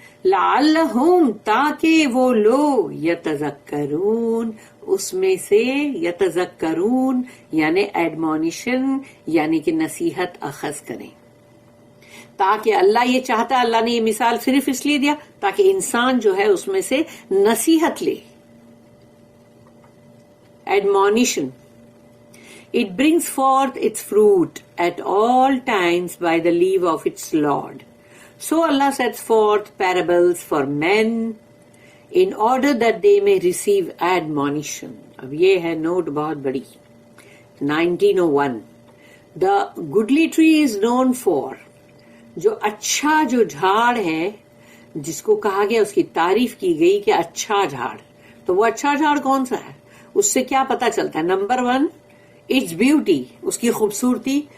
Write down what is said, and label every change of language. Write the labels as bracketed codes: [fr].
[ur] لعلہم, تاکہ وہ لوگ, یتذکرون, اس میں سے یتذکرون یعنی ایڈمونیشن, یعنی کہ نصیحت اخذ کریں. تاکہ اللہ یہ چاہتا ہے, اللہ نے یہ مثال صرف اس لیے دیا تاکہ انسان جو ہے اس میں سے نصیحت لے, admonition. [en] It brings forth its fruit at all times by the leave of its Lord. So Allah sets forth parables for men in order that they may receive admonition. [ur] اب یہ ہے نوٹ بہت بڑی. 1901. [en] The goodly tree is known for, [ur] جو اچھا جو جھاڑ ہے, جس کو کہا گیا, اس کی تعریف کی گئی کہ اچھا جھاڑ. تو وہ اچھا جھاڑ کون سا ہے, اس سے کیا پتا چلتا ہے؟ نمبر 1, [en] it's beauty, [ur] اس کی خوبصورتی.